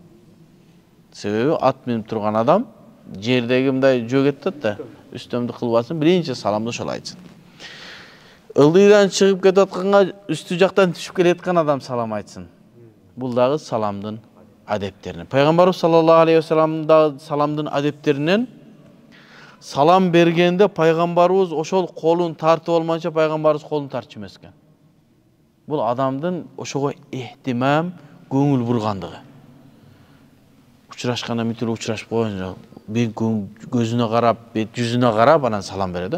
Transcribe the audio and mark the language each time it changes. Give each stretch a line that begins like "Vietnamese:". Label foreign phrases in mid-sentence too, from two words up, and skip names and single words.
Kyrgyz: Себеби ат минип турган адам жердеги мындай жөгөттөт да, үстөмдү кылбасын, биринчи саламды ошол айтсын. Ылдыйдан чыгып кетип атканга үстү жактан түшүп келаткан адам салам айтсын. Бул дагы саламдын адептеринен. Пайгамбарыбыз
Arabic: صلى الله عليه وسلم
Kyrgyz: да саламдын адептеринен салам бергенде пайгамбарыбыз ошол колун тартып алмайынча пайгамбарыбыз колун тартчу эмес экен. Бул адамдын ошого эhtимам, көңүл бургандыгы. Учурашканда митип учурашып койгон, бет көзүнө карап, бет жүзүнө карап анан салам берет да.